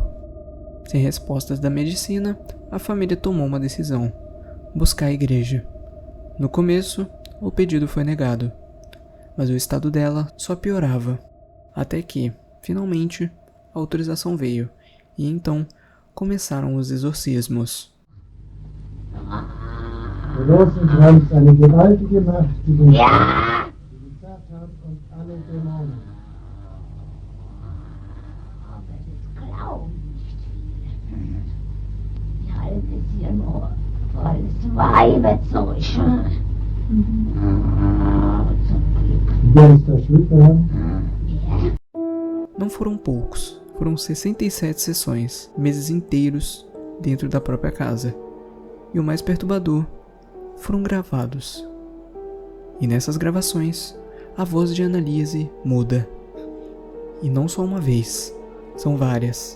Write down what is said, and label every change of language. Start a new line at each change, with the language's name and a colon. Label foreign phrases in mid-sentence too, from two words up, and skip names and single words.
Portuguese: Sem respostas da medicina, a família tomou uma decisão: buscar a igreja. No começo, o pedido foi negado, mas o estado dela só piorava. Até que, finalmente, a autorização veio, e então começaram os exorcismos.
German: Der Rosenkranz, eine gewaltige Macht, die den Ja. Satan und alle Dämonen. Aber das glauben nicht viele. Die halten es hier nur volles Weiberzeug. Zum Glück. Wer ist da schuld daran? Ja.
Portuguese: Não foram poucos, foram 67 sessões, meses inteiros dentro da própria casa. E o mais perturbador, foram gravados. E nessas gravações, a voz de Anneliese muda. E não só uma vez, são várias.